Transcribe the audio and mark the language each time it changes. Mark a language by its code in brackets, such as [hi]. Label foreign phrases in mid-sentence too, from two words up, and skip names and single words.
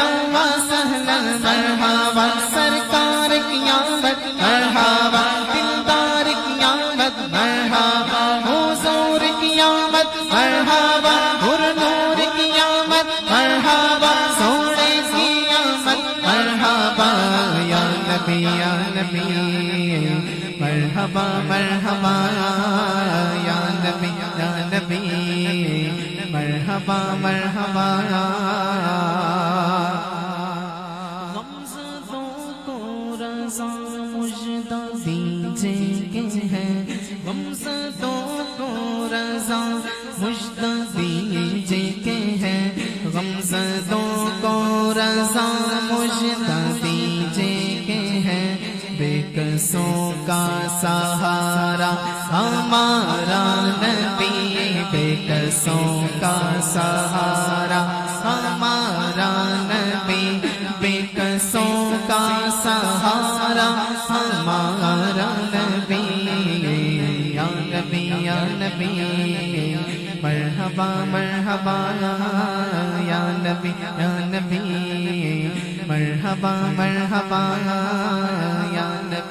[ur] و سہلا مرحبا، سرکار کی آمد مرحبا، دلدار کی آمد مرحبا، حضور کی آمد مرحبا، نور نور کی آمد مرحبا، سونے کی آمد مرحبا، [ar] یا نبی یا نبی مرحبا مرحبا، [ur] یا نبی یا نبی مرحبا مرحبا، غمزدوں کو رضا مژدہ دیجیے کہ ہے، غمزدوں کو رضا مژدہ دیجیے کہ ہے، غمزدوں کو رضا مژدہ دیجیے کہ ہے، بے کسوں کا سہارا ہمارا نبی، بے کسوں کا سہارا ہمارا نبی، بے کسوں کا سہارا ہمارا نبی، [ar] یا نبی یا نبی مرحبا مرحبا، [ur] یا نبی یا نبی مرحبا مرحبا، یا